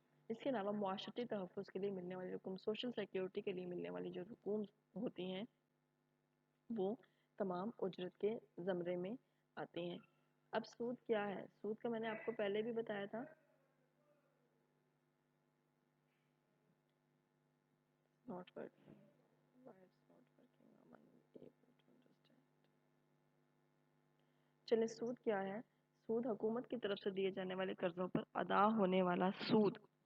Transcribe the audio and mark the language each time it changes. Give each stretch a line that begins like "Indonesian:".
Urdu: اس کے علاوہ معاشرتی تحفظ کے لیے ملنے والی رقم، سوشل سیکیورٹی کے لیے ملنے والی جو رقوم ہوتی ہیں وہ تمام اجرت کے زمرے میں آتے ہیں۔ اب سود کیا ہے؟ سود کا میں نے آپ کو پہلے بھی بتایا تھا،
English: not working. Why it's not working? I'm unable to understand.
Urdu: چلے سود کیا ہے؟ سود حکومت کی طرف سے دیے جانے والے قرضوں پر ادا ہونے والا سود.